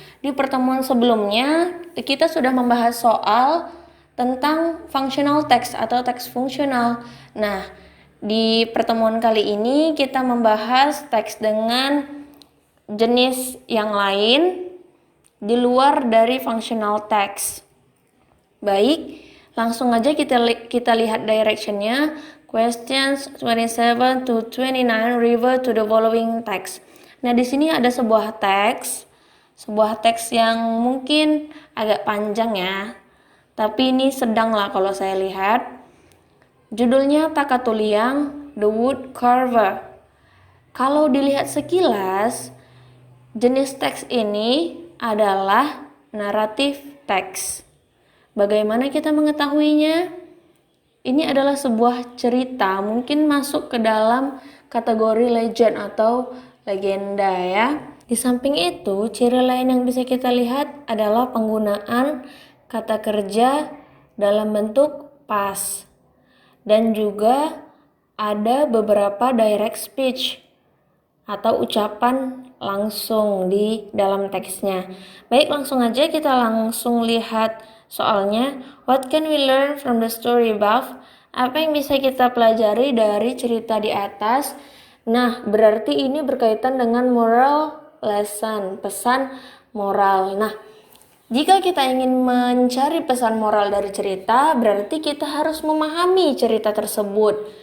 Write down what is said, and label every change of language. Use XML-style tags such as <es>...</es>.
<id>Di pertemuan sebelumnya kita sudah membahas soal tentang functional text atau teks fungsional. Nah, di pertemuan kali ini kita membahas teks dengan jenis yang lain di luar dari functional text. Baik, langsung aja kita lihat directionnya.</id> <en>Questions 27 to 29 refer to the following text.</en> <id>Nah, di sini ada sebuah teks yang mungkin agak panjang ya. Tapi ini sedang lah kalau saya lihat. Judulnya Takatuliang, The Wood Carver. Kalau dilihat sekilas, jenis teks ini adalah naratif teks. Bagaimana kita mengetahuinya? Ini adalah sebuah cerita, mungkin masuk ke dalam kategori legend atau legenda ya. Di samping itu, ciri lain yang bisa kita lihat adalah penggunaan kata kerja dalam bentuk past. Dan juga ada beberapa direct speech atau ucapan langsung di dalam teksnya. Baik, langsung aja kita langsung lihat soalnya.</id> <en>What can we learn from the story above?</en> <id>Apa yang bisa kita pelajari dari cerita di atas? Nah, berarti ini berkaitan dengan moral lesson, pesan moral. Nah, jika kita ingin mencari pesan moral dari cerita, berarti kita harus memahami cerita tersebut.</id>